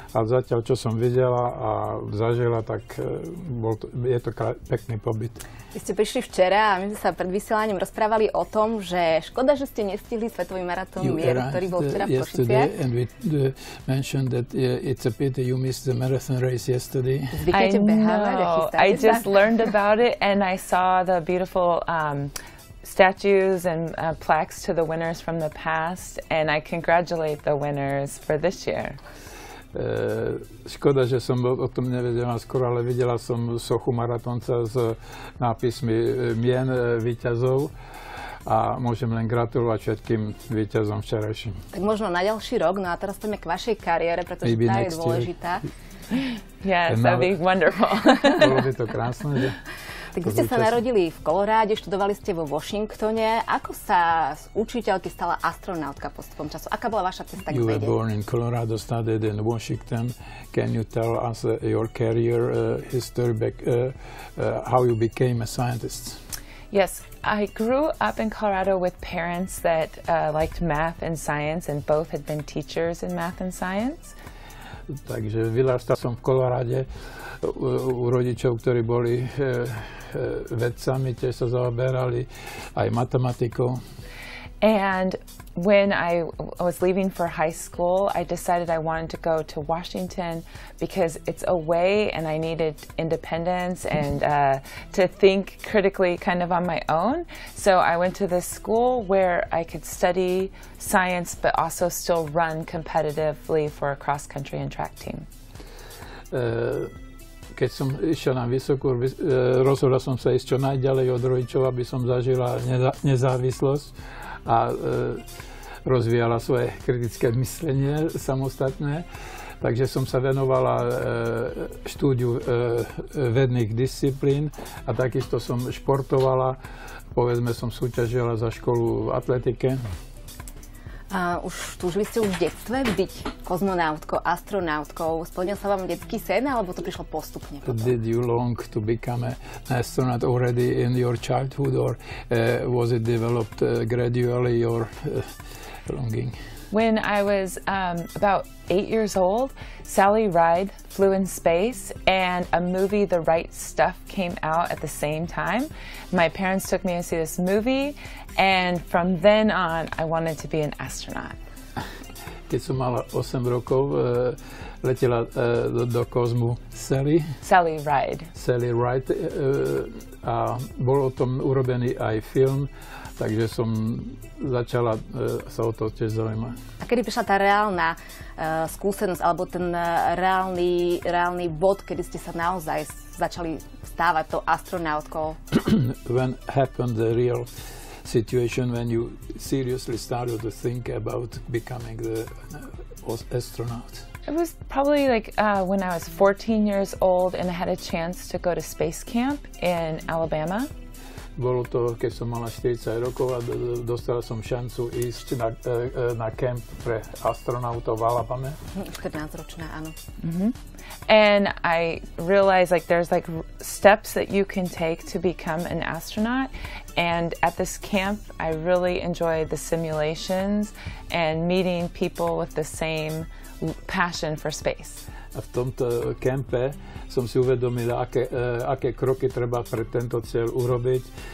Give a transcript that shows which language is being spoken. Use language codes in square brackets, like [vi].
[sk] A zatiaľ, čo som videla a zažila, tak je to pekný pobyt. Vy ste prišli včera a my sme sa pred vysielaním rozprávali o tom, že škoda, že ste nestihli svetový maratón mieru, ktorý bol včera v Košiciach. [en] And we mentioned that it's a pity you missed the marathon race yesterday. [sk] Zvyknete behávať a chystáte sa? [en] I just learned about it and I saw the beautiful statues and plaques to the winners from the past, and I congratulate the winners for this year. [sk] Škoda, že som o tom nevedela skoro, ale videla som sochu maratónca s nápismi mien víťazov a môžem len gratulovať všetkým víťazom včerajším. Tak možno na ďalší rok, no a teraz poďme k vašej kariére, pretože tá je dôležitá. [en] Yes, that'd be wonderful. [sk] Bolo by to krásne, že? Tak vy ste sa narodili v Koloráde, študovali ste vo Washingtone. Ako sa z učiteľky stala astronautka postupom času? Aká bola vaša cesta k vede? [en] You were born in Colorado, studied in Washington. Can you tell us your career history back, how you became a scientist? Yes, I grew up in Colorado with parents that liked math and science, and both had been teachers in math and science. [sk] Takže vyrastal som v Koloráde u rodičov, ktorí boli vedcami, tiež sa zaoberali aj matematikou. [en] And when I was leaving for high school, I decided I wanted to go to Washington because it's away and I needed independence and to think critically kind of on my own. So I went to this school where I could study science but also still run competitively for a cross-country and track team. [sk] Keď som išiel na vysokú, rozhodol som sa ísť čo najďalej od rodičov, aby som zažila nezávislosť a rozvíjala svoje kritické myslenie samostatné. Takže som sa venovala štúdiu vedných disciplín a takisto som športovala. Povedzme, som súťažila za školu v atletike. A túžili ste už v detstve byť kozmonautkou, astronautkou? Splnil sa vám detský sen, alebo to prišlo postupne potom? [en] Did you long to become an astronaut already in your childhood, or was it developed gradually, your longing? When I was about 8 years old, Sally Ride flew in space, and a movie, The Right Stuff, came out at the same time. My parents took me to see this movie, and from then on, I wanted to be an astronaut. [sk] Keď som mala 8 rokov, letela do kozmu Sally Ride. Sally Ride. A bol o tom urobený aj film, takže som začala sa o to tiež zaujímať. A kedy prišla tá reálna skúsenosť, alebo ten reálny bod, kedy ste sa naozaj začali stávať tou astronautkou? [en] When happened the real situation, when you seriously started to think about becoming the astronaut? It was probably like when I was 14 years old and I had a chance to go to space camp in Alabama. [sk] Bolo to, keď som mala 40 rokov a dostala som šancu ísť na kemp pre astronautov v Alabame. 14-ročná, áno. Mm-hmm. [en] And I realized like there's like steps that you can take to become an astronaut. And at this camp, I really enjoyed the simulations and meeting people with the same passion for space. [sk] A v tomto kempe som si uvedomil, aké kroky treba pre tento cieľ urobiť.